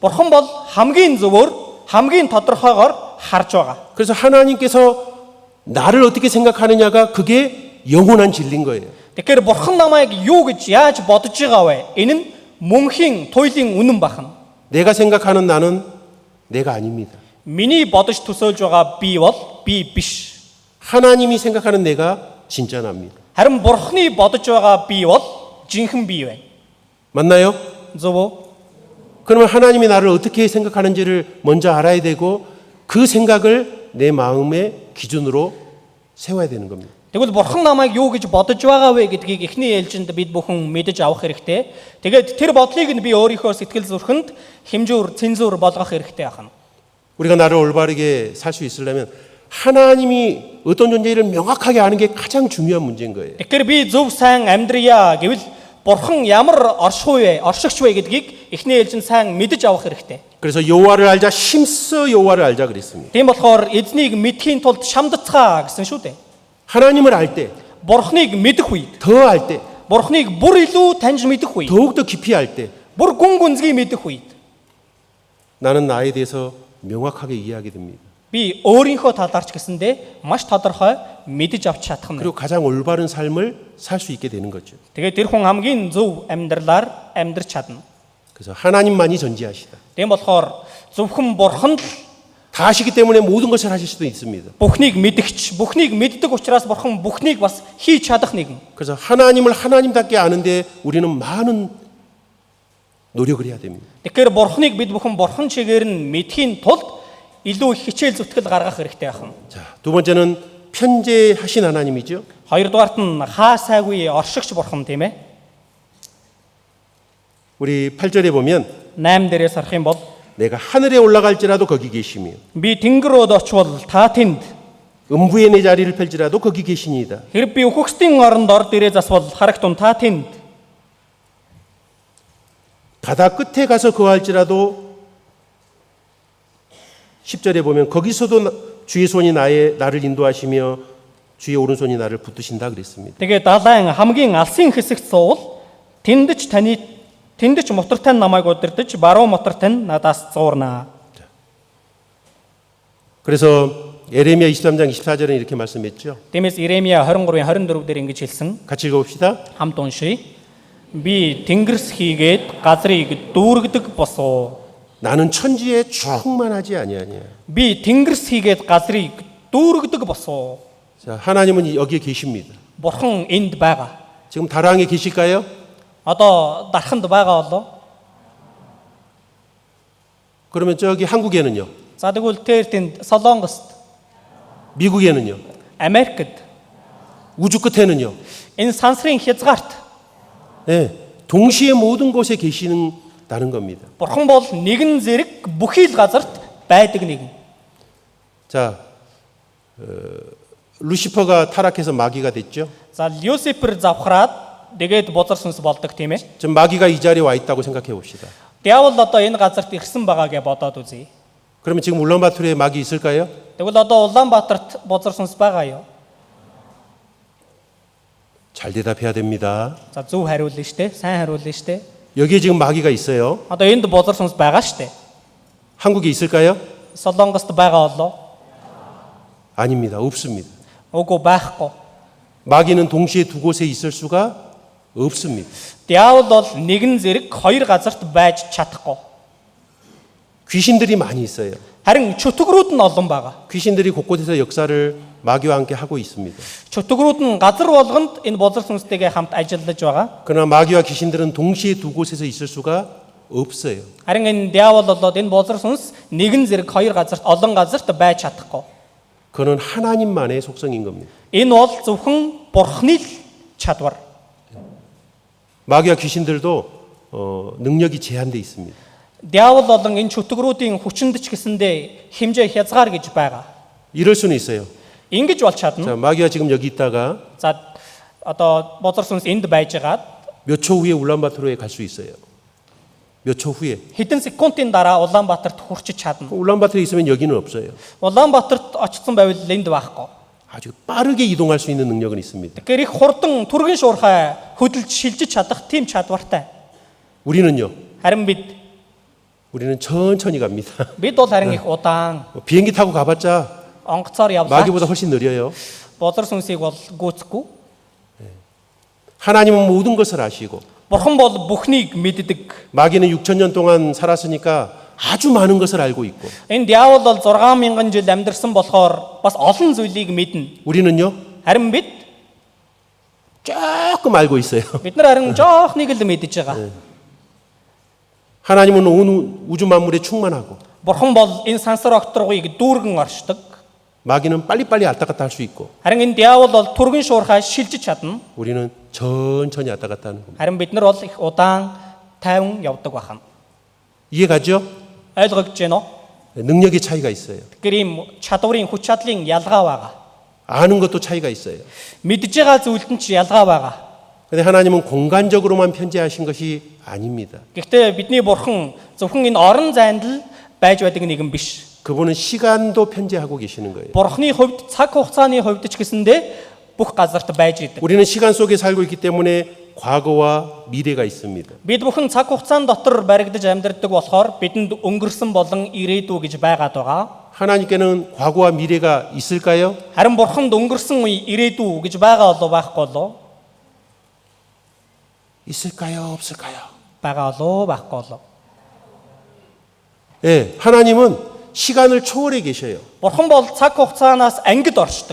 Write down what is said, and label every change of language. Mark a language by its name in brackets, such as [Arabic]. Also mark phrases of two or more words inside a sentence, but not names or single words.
[Mongolian] Бурхан бол хамгийн зөвөр, хамгийн тодорхойгоор харж байгаа. [Korean] 그래서 하나님께서 나를 어떻게 생각하느냐가 그게 영원한 진리인 거예요. [Mongolian] Тэгэхээр бурхан намайг юу гэж яаж бодож байгаа вэ? Энэ нь мөнхийн туйлын үнэн бахан. [Korean] 내가 생각하는 나는 내가 아닙니다. [Mongolian] Миний бодож төсөөлж байгаа би бол би биш. [Korean] 하나님이 생각하는 내가 진짜 납니다. [Mongolian] Харин бурханы бодож байгаа би бол жинхэнэ би байна. [Korean] 맞나요? [Mongolian] Зөв үү? [Korean] 그러면 하나님이 나를 어떻게 생각하는지를 먼저 알아야 되고 그 생각을 내 마음의 기준으로 세워야 되는 겁니다. [Mongolian] Тэгвэл бурхан намайг юу гэж бодож байгаа вэ гэдгийг эхний ээлжинд бид бүхэн мэдэж авах хэрэгтэй. Тэгээд тэр бодлыг нь би өөрийнхөө сэтгэл зүрхэнд хэмжүүр, цензуур болгох хэрэгтэй байна. [Korean] 우리가 나를 올바르게 살 수 있으려면 하나님이 어떤 존재를 명확하게 아는 게 가장 중요한 문제인 거예요. [Mongolian] Тэгэхээр би зөв сайн амьдрья гэвэл бурхан ямар оршигч вэ гэдгийг эхний ээлжинд сайн мэдэж авах хэрэгтэй. [Korean] 그래서 여호와를 알자 힘써 여호와를 알자 그랬습니다. [Mongolian] Тийм болохоор эзнийг мэдхийн тулд шамдацгаа гэсэн шүү дээ. [Korean] 하나님을 알 때, [Mongolian] Бурхныг мэдэх үед, [Korean] 더 알 때, [Mongolian] бурхныг бүр илүү таньж мэдэх үед, [Korean] 더욱더 깊이 알 때 [Mongolian] бүр гүн гүнзгий мэдэх үед [Korean] 나는 나에 대해서 명확하게 이해하게 됩니다. [Mongolian] би өөрийнхөө талаар ч гэсэндээ маш тодорхой мэдэж авч чадах нь. [Korean] 그리고 가장 올바른 삶을 살 수 있게 되는 거죠. [Mongolian] Тэгээд тэр хүн хамгийн зөв амьдралаар амьдрч чадна. [Korean] 그래서 하나님만이 전지하시다. [Mongolian] Тийм болохоор зөвхөн бурхан л [Korean] 다 아시기 때문에 모든 것을 하실 수도 있습니다. [Mongolian] бүхнийг мэдгч, бүхнийг мэддэг учраас бурхан бүхнийг бас хийж чадах нэгэн. [Korean] 그래서 하나님을 하나님답게 아는데 우리는 많은 노력을 해야 됩니다. [Mongolian] Тэгэхээр бурхныг бид бүхэн бурхан чигээр нь мэдхийн тулд илүү их хичээл зүтгэл гаргах хэрэгтэй байна. [Korean] 자, 두 번째는 편재하신 하나님이죠. [Mongolian] Хоёрдугаарт нь хаа сайгүй оршигч бурхан тийм ээ. [Korean] 우리 8절에 보면 [Mongolian] 8 дээрээс харах юм бол [Korean] 내가 하늘에 올라갈지라도 거기 계시며 [Mongolian] би тэнгэрөөд очвол та тэнд, [Korean] 음부의 내 자리를 펼지라도 거기 계시니이다. [Mongolian] хэрэг би үхэгсдийн оронд ор дээрээ засвал харагтун та тэнд, [Korean] 바다 끝에 가서 거할지라도 10절에 보면 거기서도 주의 손이 나를 인도하시며 주의 오른손이 나를 붙드신다 그랬습니다. [Mongolian] тэгээ далайн хамгийн алсын хэсэгт суувал тэнд ч мотор тань намайг удирдах, баруун мотор тань надаас зуурнаа. [Korean] 그래서 에레미야 23장 24절에 이렇게 말씀했죠. [Mongolian] Тиймээс Иремья 23-ийн 24 дээр ингэж хэлсэн. [Korean] 같이 읽어봅시다. [Mongolian] Хамт уншия. Би тэнгэрс хийгээд газрыг дүүргдэг босоо. [Korean] 나는 천지에 충만하지 아니하냐. [Mongolian] Би тэнгэрс хийгээд газрыг дүүргдэг босоо. [Korean] 자, 하나님은 여기에 계십니다. [Mongolian] Бурхан энд байгаа. [Korean] 지금 다락에 계실까요? [Mongolian] Одоо дарханд байгаа болоо. [Korean] 그러면 저기 한국에는요? [Mongolian] За тэгвэл тэр тэнд Солонгост, [Korean] 미국에는요? [Mongolian] Америкт, [Korean] 우주 끝에는요? [Mongolian] энэ сансрын хязгаарт [Korean] 네, 동시에 모든 곳에 계시다는 겁니다. [Mongolian] Бурхан бол нэгэн зэрэг бүхий л газарт байдаг нэгэн. [Korean] 자, 루시퍼가 타락해서 마귀가 됐죠. [Mongolian] За Люцифер завхраад тэгээд бузар сүнс болдог тийм ээ. [Korean] 전 마귀가 이 자리에 와 있다고 생각해 봅시다. [Mongolian] Диавол одоо энэ газарт ирсэн байгаа гэж бодоод үзье. [Korean] 그러면 지금 울란바토르에 마귀 있을까요? [Mongolian] Тэгвэл одоо Улаанбаатарт бузар сүнс байгаа юу? [Korean] 잘 대답해야 됩니다. [Mongolian] За зөв хариулна штэ, сайн хариулна штэ. [Korean] 여기에 지금 마귀가 있어요. [Mongolian] Одоо энд бузар сүнс байгаа штэ. [Korean] 한국에 있을까요? [Mongolian] Солонгост байгаа болоо? [Korean] 아닙니다. 없습니다. [Mongolian] Үгүй байхгүй. [Korean] 마귀는 동시에 두 곳에 있을 수가 없습니다. [Mongolian] Диавол бол нэгэн зэрэг хоёр газарт байж чадахгүй. [Korean] 귀신들이 많이 있어요. [Mongolian] Харин чөтгөрүүд нь олон байгаа. [Korean] 귀신들이 곳곳에서 역사를 마귀와 함께 하고 있습니다. [Mongolian] Чөтгөрүүд нь газар болгонд энэ бузар сүнстэйгээ хамт ажиллаж байгаа. [Korean] 그러나 마귀와 귀신들은 동시에 두 곳에서 있을 수가 없어요. [Mongolian] Харин энэ диавол болоод энэ бузар сүнс нэгэн зэрэг хоёр газарт олон газарт байж чадахгүй. [Korean] 그는 하나님만의 속성인 겁니다. [Mongolian] Энэ бол зөвхөн Бурхны л чадвар. [Korean] 마귀와 귀신들도 능력이 제한돼 있습니다. [Mongolian] Диавол болон энэ чөтгөрүүдийн хүчинд ч гэсэндээ хэмжээ хязгаар гэж байгаа. [Korean] 이럴 수는 있어요. [Mongolian] Ингэж бол чадна. [Korean] 자, 마귀가 지금 여기 있다가 [Mongolian] За одоо бузар сүнс энд байжгаад [Korean] 몇 초 후에 울란바토르에 갈 수 있어요. 몇 초 후에. [Mongolian] хэдэн секундын дараа Улаанбаатарт хүрчиж чадна. [Korean] 울란바토르에 있으면 여기는 없어요. [Mongolian] Улаанбаатарт очсон байвал энд байхгүй. [Korean] 아주 빠르게 이동할 수 있는 능력은 있습니다. [Mongolian] Тэгэхээр их хурдан түргэн шуурхай хөдөлж шилжиж чадах тийм чадвартай. [Korean] 우리는요. [Mongolian] Харин [Korean] 우리는 천천히 갑니다. [Mongolian] бид бол харин их удаан [Korean] 비행기 타고 가봤자 [Mongolian] онгоцоор явлаа. [Korean] 마귀보다 훨씬 느려요. [Mongolian] Бузар сүнсийг бол гүйцэхгүй. [Korean] 하나님은 모든 것을 아시고 [Mongolian] Бурхан бол бүхнийг мэддэг. [Korean] 마귀는 6,000년 동안 살았으니까 아주 많은 것을 알고 있고 [Mongolian] Энэ диавол бол 6000 жил амьдарсан болохоор бас олон зүйлийг мэднэ. [Korean] 우리는요. [Mongolian] Харин бид [Korean] 조금 알고 있어요. [Mongolian] нар харин жоохныг л мэдж байгаа. [Korean] 하나님은 온 우주 만물에 충만하고 [Mongolian] Бурхан бол энэ сансар окторгыг дүүргэн оршдог. [Korean] 마귀는 빨리빨리 왔다 갔다 할 수 있고 [Mongolian] Харин энэ диавол бол түргэн шуурхай шилжиж чадна. [Korean] 우리는 천천히 왔다 갔다 하는 겁니다. [Mongolian] Харин бид нар бол их удаан тайван явдаг бахан. [Korean] 이해가죠? [Mongolian] Ойлгогдож байна уу? [Korean] 능력의 차이가 있어요. [Mongolian] Тэгэхээр ийм чадварын хүч чадлын ялгаа байгаа. [Korean] 아는 것도 차이가 있어요. [Mongolian] Мэдж байгаа зүйлд нь ч ялгаа байгаа. [Korean] 근데 하나님은 공간적으로만 편재하신 것이 아닙니다. [Mongolian] Гэхдээ бидний бурхан зөвхөн энэ орон зайд л байж байдаг нэгэн биш. [Korean] 그분은 시간도 편재하고 계시는 거예요. [Mongolian] Бурханы хувьд цаг хугацааны хувьд ч гэсэндээ бүх газарт байж идэг. [Korean] 우리는 시간 속에 살고 있기 때문에 과거와 미래가 있습니다. [Mongolian] Бид бүхэн цаг хугацаан дотор баригдаж амьдардаг болохоор бидэнд өнгөрсөн болон ирээдүй гэж байгаад байгаа. [Korean] 하나님께는 과거와 미래가 있을까요? [Mongolian] Харин бурханд өнгөрсөн үе ирээдүй гэж байгаа болов байхгүй болов? [Korean] 있을까요? 없을까요? [Mongolian] Байгаа болов байхгүй болов? [Korean] 예, 하나님은 시간을 초월해 계셔요. [Mongolian] Бурхан бол цаг хугацаанаас ангид оршдог.